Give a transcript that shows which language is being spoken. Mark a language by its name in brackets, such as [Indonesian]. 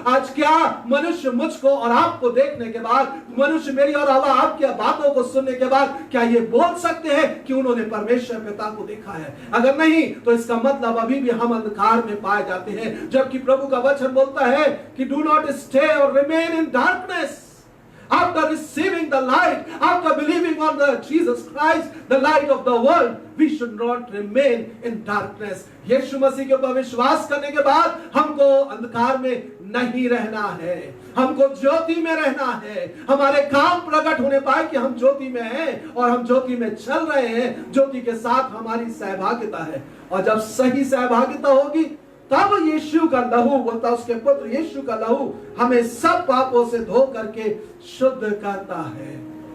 [Hindi] आज क्या मनुष्य मुझको और आपको देखने के बाद, मनुष्य मेरी और आपकी बातों को सुनने के बाद क्या ये बोल सकते हैं कि उन्होंने परमेश्वर पिता को देखा है? अगर नहीं तो इसका मतलब अभी भी हम अंधकार में पाए जाते हैं। जबकि प्रभु का वचन बोलता है कि [English] Do not stay और remain in darkness. after receiving the light, after believing on the Jesus Christ, the light of the world, we should not remain in darkness. [Hindi] यीशु मसीह के ऊपर विश्वास करने के बाद हमको अंधकार में नहीं रहना है, हमको ज्योति में रहना है। हमारे काम प्रकट होने पाए कि हम ज्योति में हैं और हम ज्योति में चल रहे हैं, ज्योति के साथ हमारी सहभागिता है। और जब सही सहभागिता होगी तब यीशु का लहू, बोलता उसके पुत्र यीशु का लहू हमें सब पापों से धो करके शुद्ध करता है।